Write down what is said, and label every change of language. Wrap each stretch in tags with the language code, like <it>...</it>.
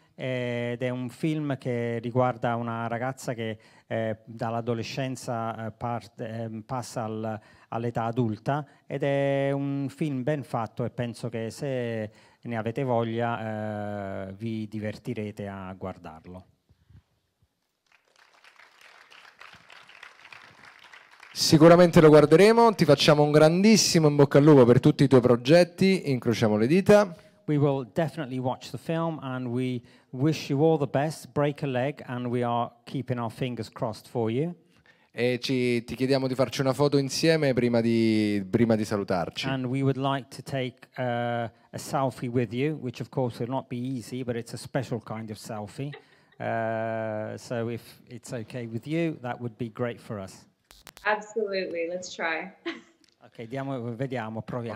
<it>Ed è un film che riguarda una ragazza che dall'adolescenza passa all'età adulta, ed è un film ben fatto, e penso che se ne avete voglia vi divertirete a guardarlo. Sicuramente lo guarderemo, ti facciamo un grandissimo in bocca al lupo per tutti i tuoi progetti, incrociamo le dita.</it> <en>We will definitely watch the film, and we wish you all the best. Break a leg, and we are keeping our fingers crossed for you.</en> <it>E ti chiediamo di farci una foto insieme prima di salutarci.</it> <en>And we would like to take a selfie with you, which of course will not be easy, but it's a special kind of selfie. So if it's okay with you, that would be great for us. Absolutely, let's try.</en> <it>Ok, vediamo, proviamo.</it>